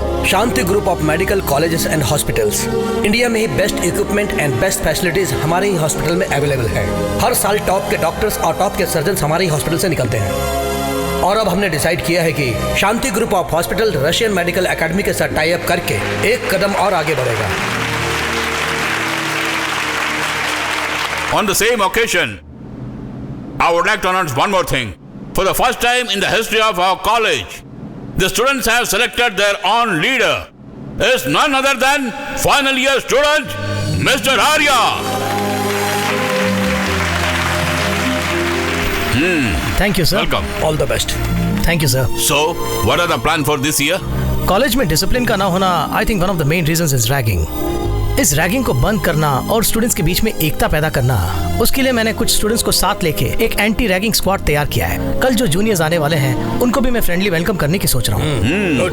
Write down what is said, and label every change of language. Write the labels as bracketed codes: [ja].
[hi] Shanti group of medical colleges and hospitals India में ही [en] best equipment and best facilities [hi] हमारे ही hospital में available है। हर साल टॉप के डॉक्टर्स और टॉप के सर्जन्स हमारे ही हॉस्पिटल से निकलते हैं। और अब हमने डिसाइड किया है कि शांति group of hospital Russian medical academy के साथ टाई अप करके एक कदम और आगे बढ़ेगा। [en] On the same occasion, I would like to announce one more thing. For the first time in the history of our college, the students have selected their own leader. It's none other than final year student, Mr. Arya. Thank you sir. Welcome. All the best. Thank you sir. So, what are the plan for this year? [hi] College में discipline का ना होना [en] I think one of the main reasons is ragging. [hi] इस ragging को बंद करना और students के बीच में एकता पैदा करना, उसके लिए मैंने कुछ स्टूडेंट्स को साथ लेके एक एंटी रैगिंग स्क्वाड तैयार किया है। कल जो जूनियर्स आने वाले हैं उनको भी मैं फ्रेंडली वेलकम करने की सोच रहा हूँ।